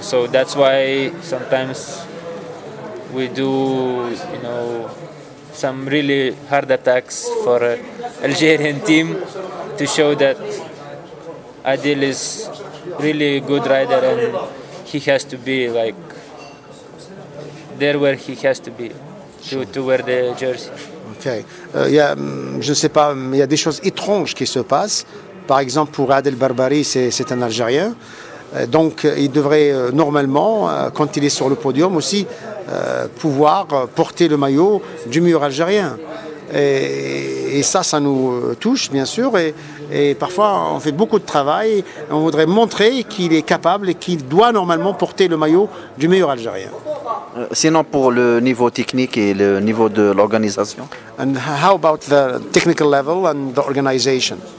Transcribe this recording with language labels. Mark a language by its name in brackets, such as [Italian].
[English] So that's why sometimes we do, some really hard attacks for Algerian team to show that Adil is really good rider and he has to be like there where he has to be to wear the jersey. Okay. [French] Je ne sais pas, il y a des choses étranges qui se passent. Par exemple, pour Adel Barbari, c'est un Algérien. Donc, il devrait normalement, quand il est sur le podium aussi, pouvoir porter le maillot du meilleur Algérien. Et ça nous touche, bien sûr. Et parfois, on fait beaucoup de travail. On voudrait montrer qu'il est capable et qu'il doit normalement porter le maillot du meilleur Algérien. Sinon, pour le niveau technique et le niveau de l'organisation? [English] And how about the technical level and the organization?